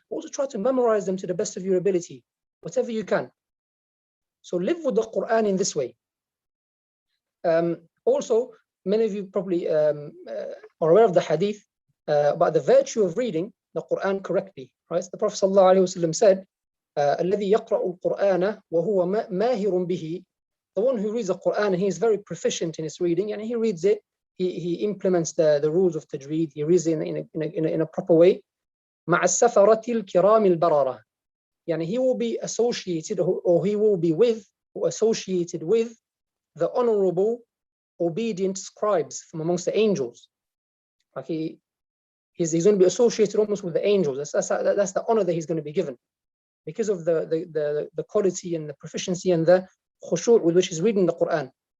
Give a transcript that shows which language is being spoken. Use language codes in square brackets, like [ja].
[en] Also try to memorize them to the best of your ability, whatever you can. So live with the Quran in this way. Also, many of you probably are aware of the hadith about the virtue of reading the Quran correctly, right? The Prophet ﷺ said, [ar] الذي يقرأ القرآن وهو ماهر به. [en] The one who reads the Quran and he is very proficient in his reading, and he reads it, he implements the rules of tajweed, he reads it in a proper way. [ar] مع السفرة الكرام البررة. [en] Yani he will be associated, or he will be with, or associated with, the honorable, obedient scribes from amongst the angels. Like he's going to be associated almost with the angels. That's the honor that he's going to be given, because of the quality and the proficiency and the khushu' with which he's reading the Quran.